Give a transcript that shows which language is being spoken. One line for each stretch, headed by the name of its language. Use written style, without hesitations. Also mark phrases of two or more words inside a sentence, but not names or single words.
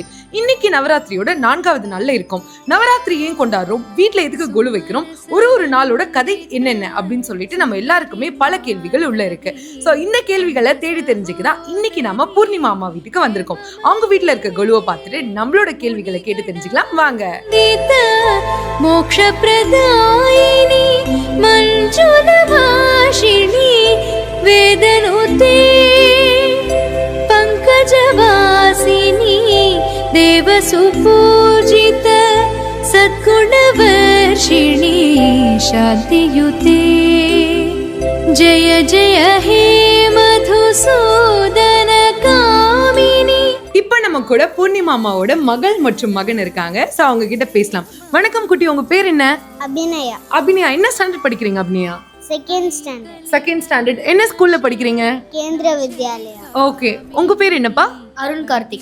Tamil: இன்னைக்கு நவராத்திரியோட 4வது நாள்ல இருக்கும். நவராத்திரி ஏன் கொண்டாடுறோம், வீட்டுல எதுக்கு கொலு வைக்கிறோம், ஒரு நாளோட கதை என்னென்ன அப்படின்னு சொல்லிட்டு நம்ம எல்லாருக்குமே பல கேள்விகள் உள்ள இருக்கு. சோ இந்த கேள்விகளை தேடி தெரிஞ்சுக்கதான் இன்னைக்கு நாம பூர்ணிமா அம்மா வீட்டுக்கு வந்திருக்கோம். அவங்க வீட்டுல இருக்க கொலுவை பார்த்துட்டு நம்மளோட கேள்விகளை கேட்டு தெரிஞ்சுக்கலாம் வாங்க.
Sanskrit: मोक्षप्रदायिनी मञ्जुलभाषिणी वेदनुते पङ्कजवासिनी देवसुपूजित सद्गुणवर्षिणी शान्तियुते जय जय हे मधुसूदन कामिनी.
Tamil: இப்ப நம்ம கூட பூர்ணிமா அம்மாவோட மகள் மற்றும் மகன் இருக்காங்க. சோ அவங்க கிட்ட பேசலாம். வணக்கம் குட்டி, உங்க பேர் என்ன? அபிநயா. அபிநயா, என்ன ஸ்டாண்டர்ட் படிக்கிறீங்க? அபிநயா செகண்ட் ஸ்டாண்டர்ட். என்ன ஸ்கூல்ல படிக்கிறீங்க? கேந்திர வித்யாலயா. ஓகே, உங்க பேர் என்னப்பா? அருண் கார்த்திக்.